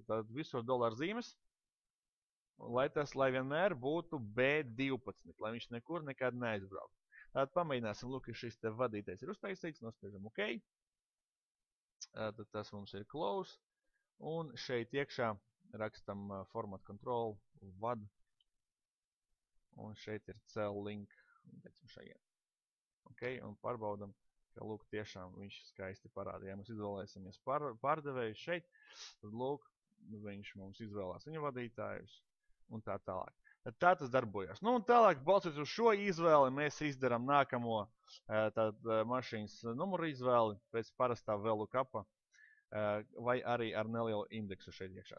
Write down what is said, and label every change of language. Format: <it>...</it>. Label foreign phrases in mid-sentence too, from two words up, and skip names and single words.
<lv>Tātad visur $zīmes, lai vienmēr būtu B12, lai viņš nekur nekad neaizbrauktu. Tātad pamēģināsim, lūk, šis te vadītais ir uztaisīts, nospiežam OK. Tad tas mums ir close, un šeit iekšā rakstam</lv> <en>format control</en> <lv>vad, un šeit ir</lv> <en>cell link,</en> <lv>ok, un pārbaudam, ka lūk tiešām viņš skaisti parāda. Ja mēs izvēlēsimies pārdevēju šeit, tad lūk viņš mums izvēlās viņa vadītājus un tā tālāk. Tad tā tas darbojas. Nu, un tālāk, balstoties uz šo izvēli, mēs izdarām nākamo mašīnas numuru izvēli pēc parastā VLOOKUP, vai arī ar nelielu indeksu šeit iekšā.</lv>